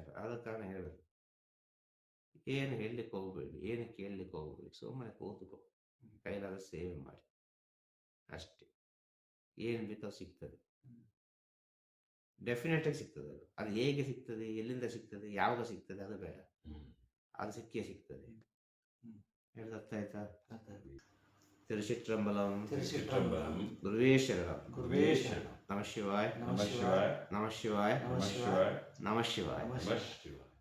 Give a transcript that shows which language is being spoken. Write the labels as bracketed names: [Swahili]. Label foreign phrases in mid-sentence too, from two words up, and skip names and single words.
[Kannada] ಆದ ಕಾರಣ ಹೇಳುದು, ಏನು ಹೇಳಲಿಕ್ಕೆ ಹೋಗ್ಬೇಡಿ, ಏನು ಕೇಳಲಿಕ್ಕೆ ಹೋಗ್ಬೇಡಿ, ಸುಮ್ಮನೆ ಕೂತ್ಕೋ, ಕೈಲಾದ ಸೇವೆ ಮಾಡಿ ಅಷ್ಟೇ. ಏನು ಬೇಕೋ ಸಿಗ್ತದೆ, ಡೆಫಿನೆಟ್ ಆಗಿ ಸಿಗ್ತದೆ. ಅದು ಹೇಗೆ ಸಿಗ್ತದೆ, ಎಲ್ಲಿಂದ ಸಿಗ್ತದೆ, ಯಾವಾಗ ಸಿಗ್ತದೆ ಅದು ಬೇಡ, ಅದು ಸಿಕ್ಕೇ ಸಿಗ್ತದೆ. ಹೇಳೋದು ಅರ್ಥ ಆಯ್ತಾ? ತಿರುಚಿಟ್ರಂಬಲಂ [Sanskrit] ಗುರುವೇ ಶರಣಂ. ನಮಃ ಶಿವಾಯ. ನಮಃ ಶಿವಾಯ. ನಮಃ ಶಿವಾಯ. ನಮಃ ಶಿವಾಯ.